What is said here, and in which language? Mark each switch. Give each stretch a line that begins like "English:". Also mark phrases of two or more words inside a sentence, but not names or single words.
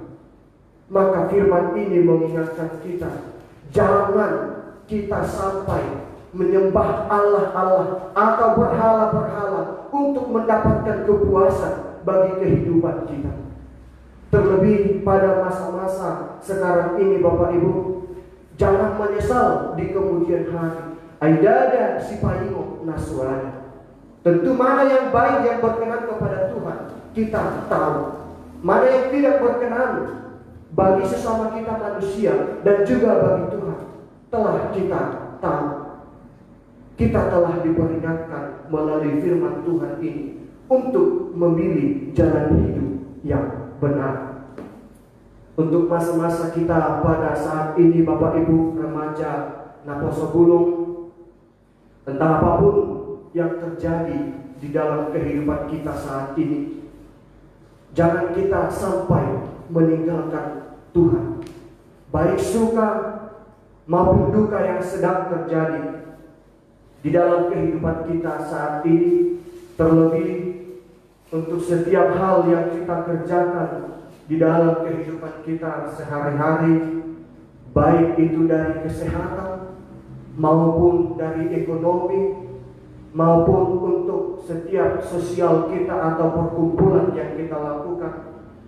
Indonesian: Maka firman ini mengingatkan kita, jangan kita sampai menyembah Allah-Allah atau berhala-berhala untuk mendapatkan kepuasan bagi kehidupan kita. Terlebih pada masa-masa sekarang ini, Bapak Ibu, jangan menyesal di kemudian hari. Aidada si paingo nasuana. Tentu mana yang baik, yang berkenan kepada Tuhan, kita tahu. Mana yang tidak berkenan bagi sesama kita manusia dan juga bagi Tuhan, telah kita tahu. Kita telah diperingatkan melalui firman Tuhan ini untuk memilih jalan hidup yang benar. Untuk masa-masa kita pada saat ini, Bapak Ibu remaja
Batak Toba: naposo bulung,
Indonesian: tentang apapun yang terjadi di dalam kehidupan kita saat ini, jangan kita sampai meninggalkan Tuhan. Baik suka maupun duka yang sedang terjadi di dalam kehidupan kita saat ini, terlebih untuk setiap hal yang kita kerjakan di dalam kehidupan kita sehari-hari, baik itu dari kesehatan maupun dari ekonomi, maupun untuk setiap sosial kita atau perkumpulan yang kita lakukan.